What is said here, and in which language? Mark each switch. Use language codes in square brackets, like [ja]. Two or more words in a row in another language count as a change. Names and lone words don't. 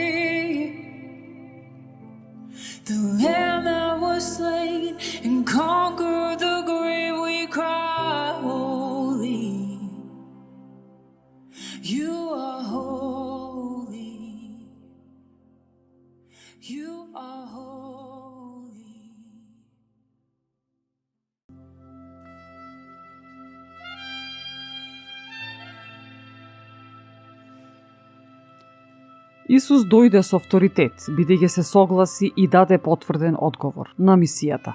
[en] The Lamb that was slain and conquered the grave, we cry holy. You are holy. You are holy. [mk] Исус дојде со авторитет, бидејќи се согласи и даде потврден одговор на мисијата.